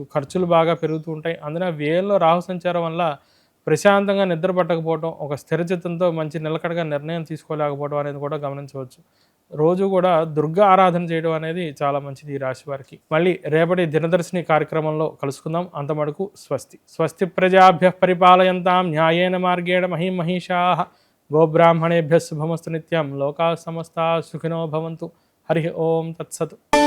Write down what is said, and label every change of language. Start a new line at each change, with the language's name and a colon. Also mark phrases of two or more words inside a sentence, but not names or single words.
Telugu: ఖర్చులు బాగా పెరుగుతూ ఉంటాయి. అందున వ్యయంలో రాహు సంచారం వల్ల ప్రశాంతంగా నిద్ర పట్టకపోవడం, ఒక స్థిరచిత్తంతో మంచి నిలకడగా నిర్ణయం తీసుకోలేకపోవడం అనేది కూడా గమనించవచ్చు. రోజు కూడా దుర్గా ఆరాధన చేయడం అనేది చాలా మంచిది ఈ రాశి వారికి. మళ్ళీ రేపటి దినదర్శిని కార్యక్రమంలో కలుసుకుందాం. అంతమటుకు స్వస్తి.
Sanskrit: స్వస్తి ప్రజాభ్యః పరిపాలయంతాం న్యాయేన మార్గేణ మహిం మహిషాః. గోబ్రాహ్మణేభ్యः శుభమస్తు నిత్యం. లోకాः సమస్తాः సుఖినో భవంతు. హరి ఓం తత్సత్.